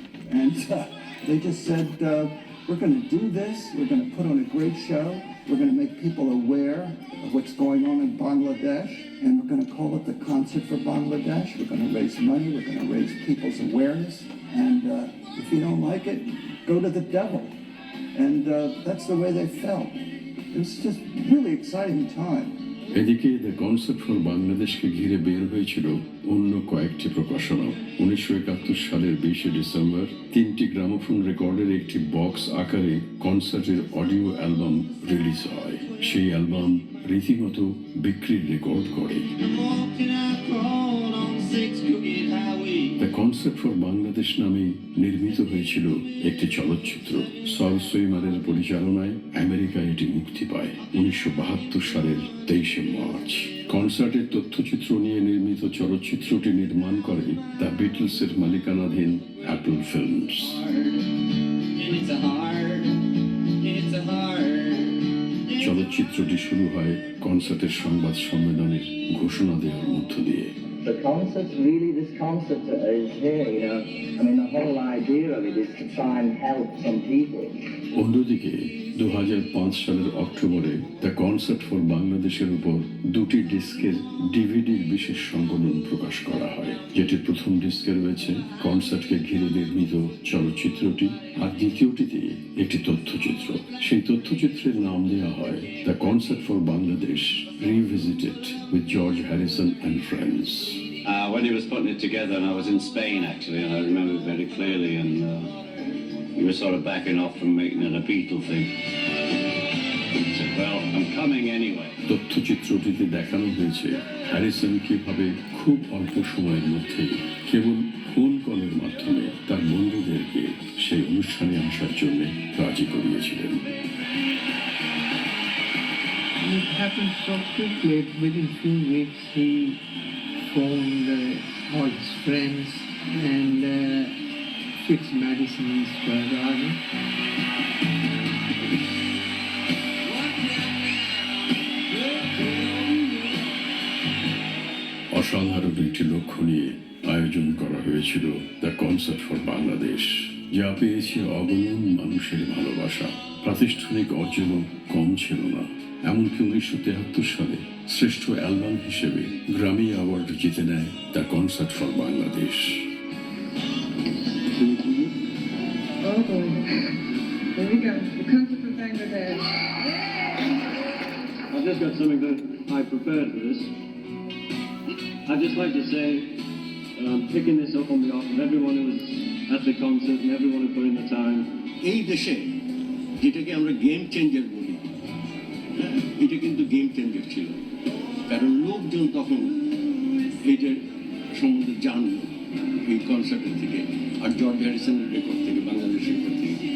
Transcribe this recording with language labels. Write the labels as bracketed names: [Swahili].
[English] And they just said, we're going to do this, we're going to put on a great show, we're going to make people aware of what's going on in Bangladesh, and we're going to call it the Concert for Bangladesh. We're going to raise money, we're going to raise people's awareness, and if you don't like it, go to the devil. And that's the way they felt. It was just really exciting time. [Bangla] এদিকে the concert for বাংলাদেশকে ঘিরে বের হয়েছিল অন্য কয়েকটি প্রকাশনা। 1971 সালের 20 December 3টি গ্রামোফোন রেকর্ডের একটি বক্স আকারে কনসার্টের অডিও অ্যালবাম রিলিজ হয়। সেই অ্যালবাম রীতিমতো বিক্রির রেকর্ড করে। দ্য কনসার্ট ফর বাংলাদেশ নামে নির্মিত হয়েছিল একটি চলচ্চিত্র। সল সুইমারের পরিচালনায় আমেরিকায় এটি মুক্তি পায় 1972 সালের 23 মার্চ। কনসার্টের তথ্যচিত্র নিয়ে নির্মিত চলচ্চিত্রটি নির্মাণ করে দ্য বিটলসের মালিকানাধীন অ্যাপল ফিল্মস। চলচ্চিত্রটি শুরু হয় কনসার্টের সংবাদ সম্মেলনের ঘোষণা দেওয়ার মধ্য দিয়ে। [English] The concert's really, this concert is here, you know. I mean, the whole idea of it is to try and help some people. [Bangla] অন্যদিকে 2005 সালের অক্টোবরে দ্য কনসার্ট ফর বাংলাদেশের উপর 2টি ডিস্কের ডিভিডির বিশেষ সংকলন প্রকাশ করা হয়, যেটির প্রথম ডিস্কে রয়েছে কনসার্টকে ঘিরে নির্মিত চলচ্চিত্রটি, আর দ্বিতীয়টিতে একটি তথ্যচিত্র। সেই তথ্যচিত্রের নাম দেওয়া হয় the concert for Bangladesh রিভিজিটেড with George Harrison and friends. [English] When he was putting it together, and I was in Spain actually, and I remember it very clearly, and we were sort of backing off from making it a Beatle thing. He said, well, I'm coming anyway. [Bangla] তথ্যচিত্রটিতে দেখানো হয়েছে Harrison কিভাবে খুব অল্প সময়ের মধ্যে কেবল phone কলের মাধ্যমে তার বন্ধুদেরকে সেই অনুষ্ঠানে আসার জন্য রাজি করিয়েছিলেন। [English] It happened so quickly. Within few weeks, he phoned all his friends and fixed Madison Square Garden. [Bangla] অসাধারণ একটি লক্ষ্য নিয়ে আয়োজন করা হয়েছিল দ্য কনসার্ট ফর বাংলাদেশ, যা পেয়েছে অগণন মানুষের ভালোবাসা। প্রাতিষ্ঠানিক অর্জনও কম ছিল না, এমনকি 1973 সালে শ্রেষ্ঠ অ্যালবাম হিসেবে গ্র্যামি অ্যাওয়ার্ড জিতে নেয় the concert for Bangladesh. [English] I've just got something that I prepared for this. I'd just like to say, picking this up on behalf of everyone who was at the concert and everyone who put in the time. [Bangla] এই দেশে যেটাকে আমরা game changer বলি, এটা কিন্তু game changer ছিল, কারণ লোকজন তখন এইটার সম্বন্ধে জানলো এই কনসার্টের থেকে, আর জর্জ হ্যারিসনের রেকর্ড থেকে, বাংলাদেশের রেকর্ড থেকে।